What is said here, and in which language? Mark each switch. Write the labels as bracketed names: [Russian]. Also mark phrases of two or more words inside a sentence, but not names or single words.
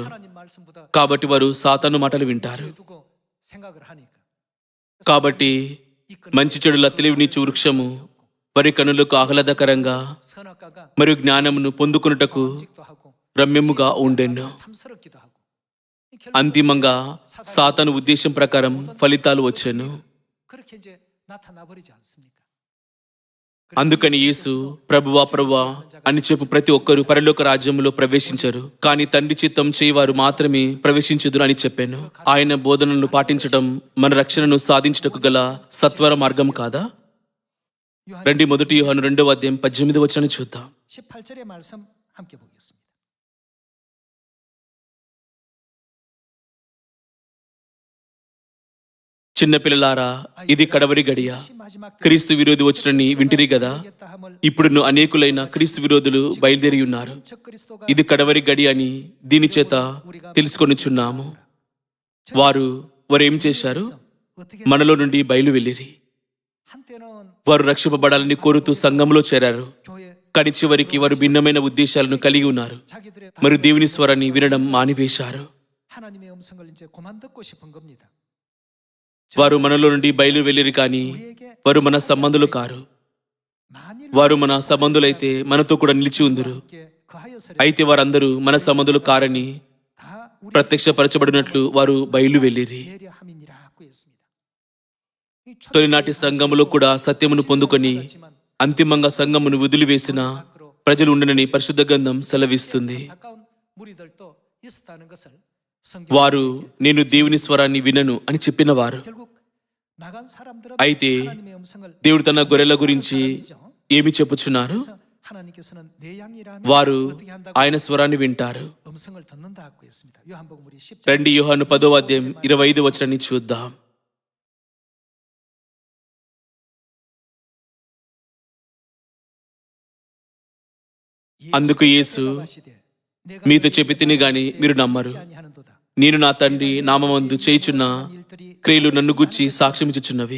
[Korean] 하나님 말씀보다 [Telugu] కాబట్టి వారు సాతాను మాటలు వింటారు. [Korean] 두고 생각을 하니까 [Telugu] కాబట్టి మంచి చెడుల తెలివినిచ్చు వృక్షము వారి కనులకు ఆహ్లాదకరంగా [Korean] 선악과가 [Telugu] మరియు జ్ఞానమును పొందుకున్నటకు [Korean] 직도 하고 [Telugu] రమ్యముగా ఉండెను. [Korean] 탐스럽기도 하고 [Telugu] అంతిమంగా సాతాను ఉద్దేశం ప్రకారం ఫలితాలు వచ్చెను. [Korean] 그렇게 이제 나타나 버리지 않습니까? [Telugu] అందుకని యేసు ప్రభువా ప్రభువా అని చెప్పు ప్రతి ఒక్కరూ పరలోక రాజ్యములో ప్రవేశించరు, కానీ తండ్రి చిత్తం చేయవారు మాత్రమే ప్రవేశించుదురు అని చెప్పాను. ఆయన బోధనలను పాటించడం మన రక్షణను సాధించుటకు గల సత్వర మార్గం కాదా? రండి మొదటి యోహాను 2వ అధ్యాయం 18వ వచనాన్ని చూద్దాం. [Korean] 18절의 말씀 함께 보겠습니다. [Telugu] చిన్నపిల్లలారా, ఇది కడవరి గడియ. [Korean] 마지막 [Telugu] క్రీస్తు విరోధి వచ్చునని వింటిరి గదా. ఇప్పుడు అనేకులైన క్రీస్తు విరోధులు బయలుదేరి ఉన్నారు. [Korean] 적그리스도가 [Telugu] ఇది కడవరి గడి అని దీని చేత తెలుసుకొనిచున్నాము. వారు ఏం చేశారు? [Korean] 어떻게 [Telugu] మనలో నుండి బయలు వెళ్ళిరి. [Korean] 한때는 [Telugu] వారు రక్షింపబడాలని కోరుతూ సంఘంలో చేరారు, [Korean] 교회 [Telugu] కానీ చివరికి వారు భిన్నమైన ఉద్దేశాలను కలిగి ఉన్నారు. [Korean] 자기들의 [Telugu] మరియు దేవుని స్వరాన్ని వినడం మానివేశారు. [Korean] 하나님의 음성을 이제 그만 듣고 싶은 겁니다. [Telugu] వారు మనలో నుండి బయలు వెళ్ళిరి, కానీ [Korean] 우리에게 [Telugu] వారు మన సంబంధులు కారు. [Korean] 만일 [Telugu] వారు మన సంబంధులైతే మనతో కూడా నిలిచి ఉందురు. [Korean] 함께 거하여서 [Telugu] అయితే వారందరూ మన సంబంధులు కారని [Korean] 다 우리 [Telugu] ప్రత్యక్షపరచబడినట్లు వారు బయలు వెళ్ళిరి. [Korean] 내려 함이니라고 했습니다. 이 [Telugu] తొలినాటి సంఘములో కూడా సత్యమును పొందుకొని [Korean] 하지만 [Telugu] అంతిమంగా సంఘమును వదిలివేసిన ప్రజలు ఉండనని పరిశుద్ధ గ్రంథం సెలవిస్తుంది. [Korean] 안타까운 무리들도 있었다는 것을 성경 [Telugu] వారు నేను దేవుని స్వరాన్ని వినను అని చెప్పిన వారు. [Korean] 결국 나간 사람들은 [Telugu] అయితే [Korean] 하나님의 음성을 [Telugu] దేవుడు తన గొర్రెల గురించి ఏమి చెప్పుచున్నారు? [Korean] 하나님께서는 내 양이라면 [Telugu] వారు [Korean] 어떻게 한다고 [Telugu] ఆయన స్వరాన్ని వింటారు. [Korean] 음성을 듣는다고 했습니다. 요한복음 우리 10장 [Telugu] రండి యోహాను 10వ అధ్యాయం 25వ వచనాన్ని చూద్దాం. అందుకు యేసు మీతో చెప్పి తిని గాని మీరు నమ్మరు. నేను నా తండ్రి నామమందు చేయుచున్న క్రియలు నన్ను గూర్చి సాక్ష్యమిచ్చుచున్నవి.